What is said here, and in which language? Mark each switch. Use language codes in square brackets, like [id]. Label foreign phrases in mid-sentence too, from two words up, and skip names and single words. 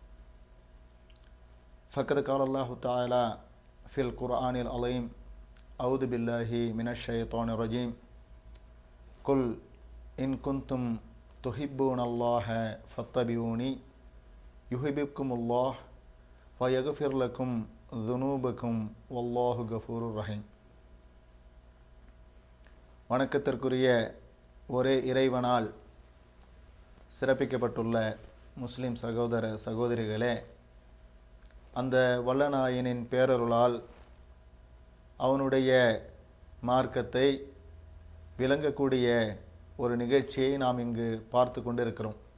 [ar] فقد قال الله تعالى في القرآن العظيم أعوذ بالله من الشيطان الرجيم قل إن كنتم تحبون الله فاتبعوني يحببكم الله ويغفر لكم ذنوبكم والله غفور رحيم. [ta] வணக்கத்திற்குரிய ஒரே இறைவனால் சிறப்பிக்கப்பட்டுள்ள முஸ்லிம் சகோதர சகோதரிகளே, அந்த வல்லநாயனின் பேரருளால் அவனுடைய மார்க்கத்தை விளங்கக்கூடிய ஒரு நிகழ்ச்சியை நாம் இங்கு பார்த்து கொண்டிருக்கிறோம்.